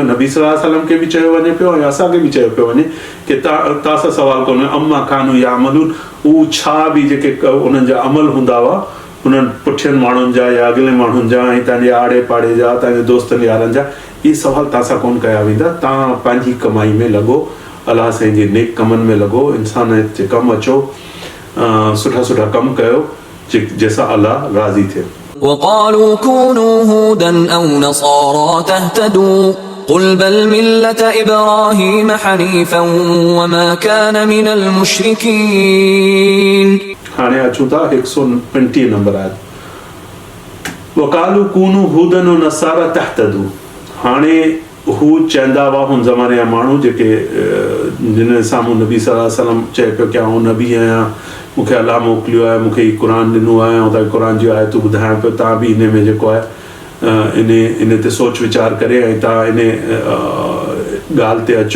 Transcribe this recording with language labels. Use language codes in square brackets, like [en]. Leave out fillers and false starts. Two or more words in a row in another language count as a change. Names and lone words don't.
[sd] नबी [ar] صلى الله عليه وسلم [sd] खे बि चयो वञे पियो ऐं असांखे बि चयो पियो वञे की तव्हां सां सवाल कोन, [ar] عما كانوا يعملون, [sd] हू छा बि जेके उन्हनि जा अमल हूंदा हुआ उन्हनि पुठियनि माण्हुनि जा या अॻिले माण्हुनि जा ऐं तव्हांजे आड़े पाड़े जा, तव्हांजे दोस्तनि यारनि जा, इहे सवाल तव्हां सां कोन कया वेंदा। तव्हां पंहिंजी कमाई में लॻो, अलाह साईं जे नेक कमनि में लॻो, इंसान जे कमु अचो, सुठा सुठा कमु कयो जंहिंसां अलाह राज़ी थिए। [ar] وقالوا كونوا هودا أو نصارى تهتدوا قل بل ملة إبراهيم حنيفا وما كان من المشركين. [sd] हाणे अचूं था 120 नंबर आहे। [ar] وقالوا كونوا هودا و نصارى تهتدوا. [sd] हाणे हू चवंदा हुआ हुन ज़माने जा माण्हू जेके जिन साम्हूं नबी [ar] صلى الله عليه وسلم [sd] चए पियो की आउं नबी आहियां, मूंखे अलाह मोकिलियो आहे, मूंखे हीउ क़ुर ॾिनो आहे ऐं तव्हांखे क़ुर जी आयतूं ॿुधायां पियो, तव्हां बि इन में जेको आहे इन ते सोच वीचार करे ऐं तव्हां इन ॻाल्हि ते अचो।